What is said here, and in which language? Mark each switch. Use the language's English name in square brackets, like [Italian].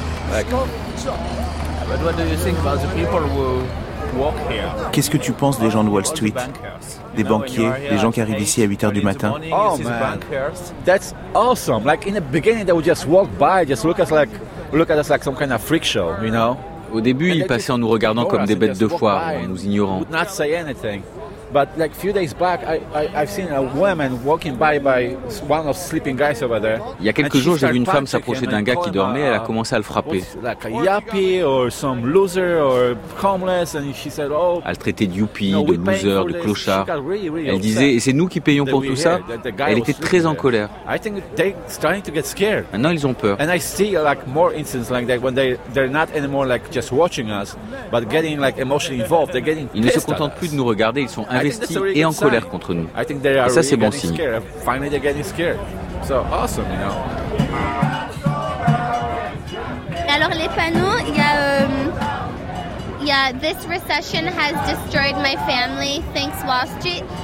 [English] Like, but what do you think about the people who [French] Qu'est-ce que tu penses des gens de Wall Street, des banquiers, des gens qui arrivent ici à 8h du matin? [English] Oh man, that's awesome. Like in the beginning, they would just walk by, just look at us like some kind of freak show, you know? [French] Au début, ils passaient en nous regardant comme des bêtes de foire et nous ignorant. [English] Would not say anything. But like a few days back, I've seen a woman walking by one of sleeping guys over there. [French] Il y a quelques jours, j'ai vu une femme s'approcher d'un gars qui dormait. Elle a commencé à le frapper. [English] Like a yuppie or some loser or homeless, and she said, "Oh." [French] Elle traitait de yuppie, de loser, de clochard. Elle disait, et c'est nous qui payons pour tout ça. Elle était très en colère. [English] I think they're starting to get scared. [French] Maintenant, ils ont peur. [English] And I see like more instances like that when they're not anymore like just watching us, but getting like emotionally involved. They're getting. [French] Ils ne se contentent plus de nous regarder. Ils sont investis et en colère contre nous. Et ça, c'est bon signe. Alors, les panneaux, il y a... [English] This recession has destroyed my family. Thanks, Wall Street.